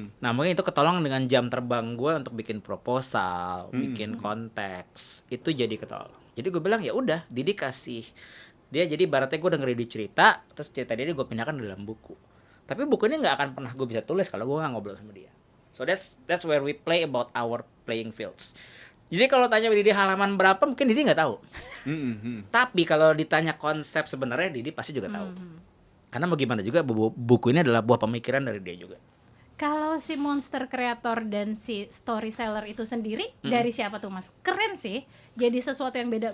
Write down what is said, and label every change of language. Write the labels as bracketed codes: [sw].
[id] Nah mungkin itu ketolong dengan jam terbang gue untuk bikin proposal, bikin konteks, itu jadi ketolong. Jadi gue bilang ya udah, Didi kasih dia, jadi ibaratnya gue dengerin dia cerita, terus cerita dia gue pindahkan dalam buku. Tapi buku ini nggak akan pernah gue bisa tulis kalau gue nggak ngobrol sama dia. [en] So that's where we play about our playing fields. [id] Jadi kalau tanya Didi halaman berapa, mungkin Didi nggak tahu. Tapi kalau ditanya konsep sebenarnya, Didi pasti juga tahu. Karena mau gimana juga, buku ini adalah buah pemikiran dari dia juga. Kalau si monster creator dan si storyteller itu sendiri dari siapa tuh Mas? Keren sih. Jadi sesuatu yang beda.